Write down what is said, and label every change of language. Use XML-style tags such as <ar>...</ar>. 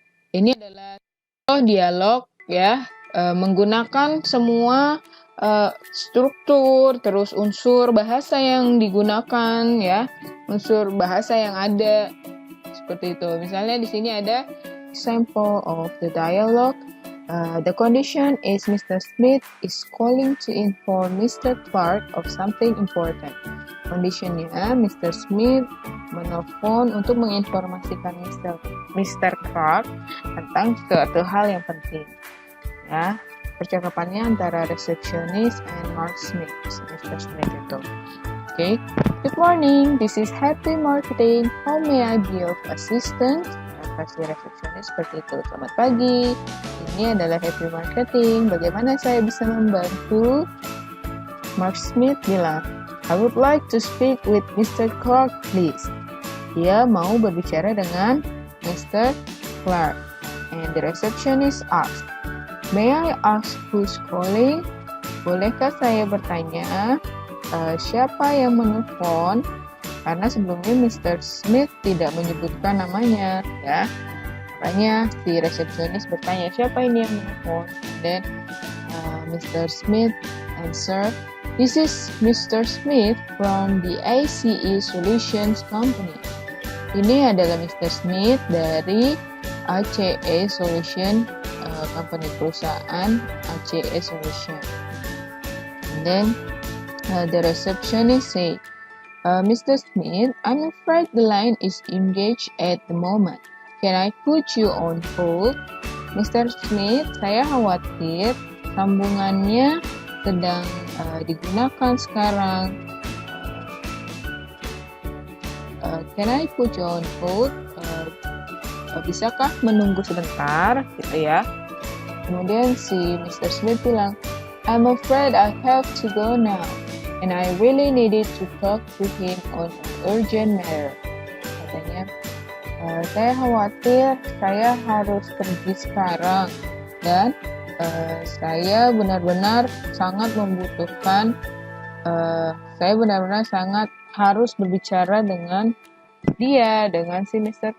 <id>Ini adalah contoh dialog, ya, menggunakan semua struktur, terus unsur bahasa yang digunakan, ya, unsur bahasa yang ada. Seperti itu. Misalnya di sini ada</id> <en>example of the dialogue. The condition is Mr. Smith is calling to inform Mr. Clark of something important. Conditionnya, Mr.</en> <id>Smith menelpon untuk menginformasikan Mr. Clark tentang suatu hal yang penting. Ya, percakapannya antara</id> <en>receptionist and Mark Smith,</en> <id>Mr. Smith itu. Okay.</id> <en>Good morning, this is Happy Marketing. How may I be of assistance?</en> <id>Kasih resepsionis seperti itu. Selamat pagi, ini adalah Happy Marketing. Bagaimana saya bisa membantu?</id> <en>Mark Smith bilang, I would like to speak with Mr. Clark, please.</en> <id>Dia mau berbicara dengan Mr. Clark.</id> <en>And the receptionist asked, May I ask who's calling?</en> <id>Bolehkah saya bertanya siapa yang menelpon? Karena sebelumnya Mr. Smith tidak menyebutkan namanya, ya. Makanya si resepsionis bertanya, siapa ini yang menelpon?</id> <en>Dan Mr. Smith answer, This is Mr. Smith from the ACE Solutions Company.</en> <id>Ini adalah Mr. Smith dari ACE Solution Company, perusahaan ACE Solution.</id> <en>And then the receptionist say, Mr. Smith, I'm afraid the line is engaged at the moment. Can I put you on hold?</en> <id>Mr. Smith, saya khawatir sambungannya sedang digunakan sekarang.</id> <en>Can I put you on hold?</en> <id>Bisakah menunggu sebentar? Gitu ya. Kemudian si Mr.</id> <en>Smith bilang, I'm afraid I have to go now. And I really needed to talk to him on an urgent matter.</en> <id>Katanya, saya khawatir saya harus pergi sekarang dan saya benar-benar sangat membutuhkan, saya benar-benar sangat harus berbicara dengan dia, dengan si Mr.</id>